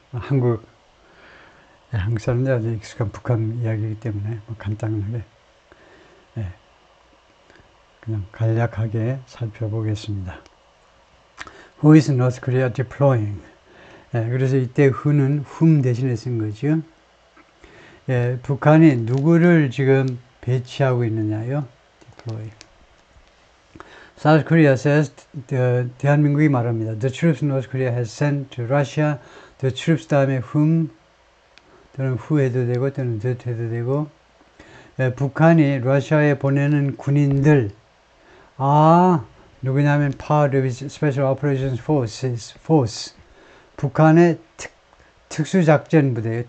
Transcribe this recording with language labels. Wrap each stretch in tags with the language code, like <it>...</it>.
<ko>한국 사람들이 아주 익숙한 북한 이야기이기 때문에 간단하게 그냥 간략하게 살펴보겠습니다.</ko> <en>Who is North Korea deploying?</en> <ko>그래서 이때 who는 whom 대신에 쓴 거죠. 북한이 누구를 지금 배치하고 있느냐요?</ko> <en>deploy. South Korea says,</en> <ko>대한민국이 말합니다.</ko> <en>The troops North Korea has sent to Russia. The troops</en> <ko>다음에 whom 또는 who 해도 되고 또는 that 해도 되고 북한이 러시아에 보내는 군인들 누구냐면</ko> <en>part of Special Operations Force</en> <ko>북한의 특수작전 부대예요.</ko>